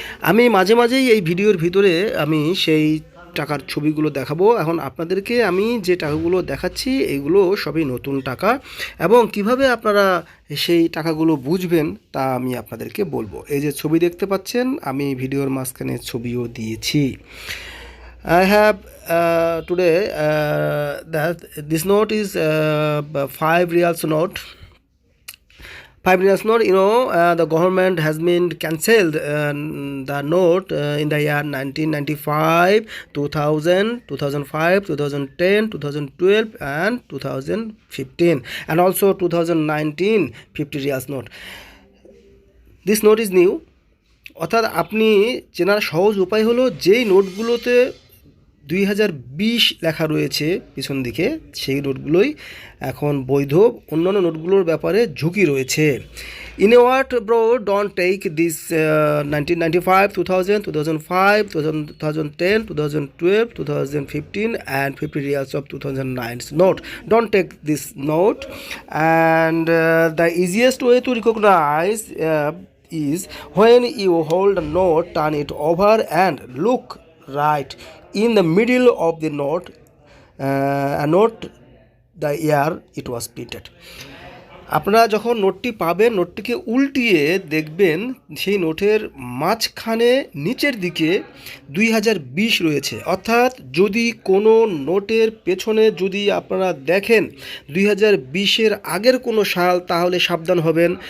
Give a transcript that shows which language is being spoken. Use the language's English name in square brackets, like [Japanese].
[Bangla] আমি মাঝে মাঝেই এই ভিডিওর ভিতরে আমি সেই টাকার ছবিগুলো দেখাবো। এখন আপনাদেরকে আমি যে টাকাগুলো দেখাচ্ছি এগুলো সবই নতুন টাকা, এবং কিভাবে আপনারা সেই টাকাগুলো বুঝবেন তা আমি আপনাদেরকে বলবো। এই যে ছবি দেখতে পাচ্ছেন, আমি ভিডিওর মাঝখানে ছবিও দিয়েছি। [English] I have today that this note is 5 riyals note. 5 riyals note. The government has been cancelled the note in the year 1995, 2000, 2005, 2010, 2012, and 2015, and also 2019 50 riyals note. This note is new. [Bangla] অর্থাৎ আপনি চেনার সহজ উপায় হলো যেই নোটগুলোতে 2020 লেখা রয়েছে পিছন দিকে, সেই নোটগুলোই এখন বৈধ। অন্যান্য নোটগুলোর ব্যাপারে ঝুঁকি রয়েছে। [English] In a word, bro, don't take this 1995, 2000, 2005, 2010, 2012, 2015 and 50 riyals of 2009's note. Don't take this note. And the easiest way to recognize is when you hold a note, turn it over and look right in the middle of the note and note the year it was printed. [Bangla] আপনারা যখন নোটটি পাবেন, নোটটিকে উল্টিয়ে দেখবেন সেই নোটের মাঝখানে নিচের দিকে 2020 রয়েছে। অর্থাৎ যদি কোনো নোটের পেছনে যদি আপনারা দেখেন 2020-এর আগের কোনো সাল, তাহলে সাবধান হবেন।